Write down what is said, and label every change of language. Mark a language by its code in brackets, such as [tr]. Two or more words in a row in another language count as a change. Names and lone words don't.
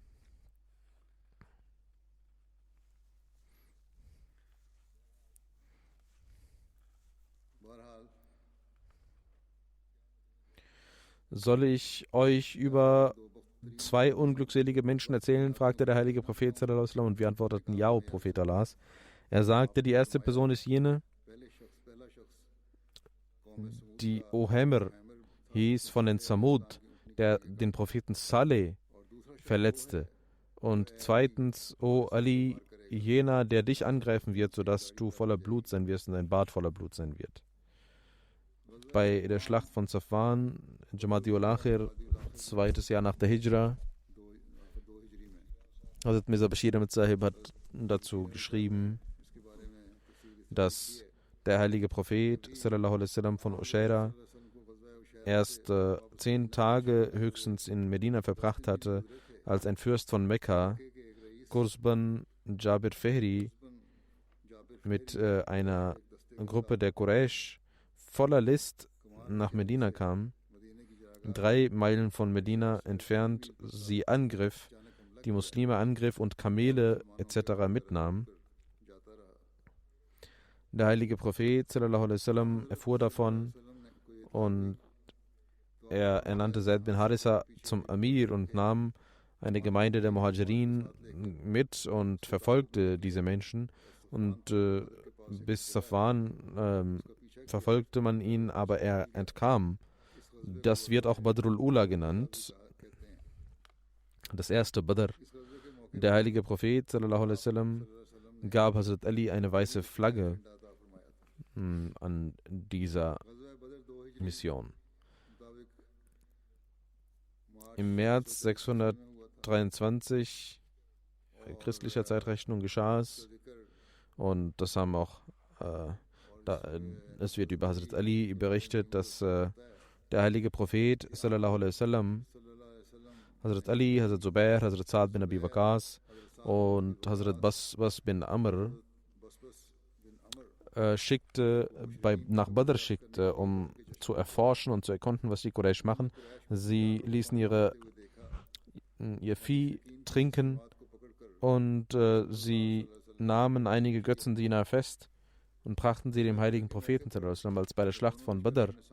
[de] Soll ich euch über zwei unglückselige Menschen erzählen? Fragte der heilige Prophet [ar] صلى الله عليه وسلم [de] und wir antworteten: Ja, o Prophet Allahs. Er sagte, die erste Person ist jene, die Ohemer hieß, von den Samud, der den Propheten Saleh verletzte. Und zweitens, O Ali, jener, der dich angreifen wird, sodass du voller Blut sein wirst und dein Bart voller Blut sein wird. Bei der Schlacht von Safwan, Jamadi al-Akhir, 2. Jahr nach der Hijra, Hazrat Mirza Bashir Ahmad Sahib hat dazu geschrieben, dass der heilige Prophet [ar] صلى الله عليه وسلم [de] von Ushaira erst 10 Tage höchstens in Medina verbracht hatte, als ein Fürst von Mekka, Kursban Jabir Fehri, mit einer Gruppe der Quraysh voller List nach Medina kam, 3 Meilen von Medina entfernt, sie angriff, die Muslime angriff und Kamele etc. mitnahm. Der heilige Prophet [ar] صلى الله عليه وسلم [de] erfuhr davon und er ernannte Zaid bin Harisa zum Amir und nahm eine Gemeinde der Muhajirin mit und verfolgte diese Menschen. Und bis Safwan verfolgte man ihn, aber er entkam. Das wird auch Badrul Ula genannt, das erste Badr. Der heilige Prophet [ar] صلى الله عليه وسلم [de] gab Hazrat Ali eine weiße Flagge an dieser Mission. Im März 623 christlicher Zeitrechnung geschah es. Und das haben auch, es wird über Hazrat Ali berichtet, dass der heilige Prophet, [ar] صلى الله عليه وسلم, [de] Hazrat Ali, Hazrat Zubair, Hazrat Sa'd bin Abi Waqas und Hazrat Bas bin Amr nach Badr schickte, um zu erforschen und zu erkunden, was die Quraysh machen. Sie ließen ihr Vieh trinken und sie nahmen einige Götzendiener fest und brachten sie dem heiligen Propheten, als bei der Schlacht von Badr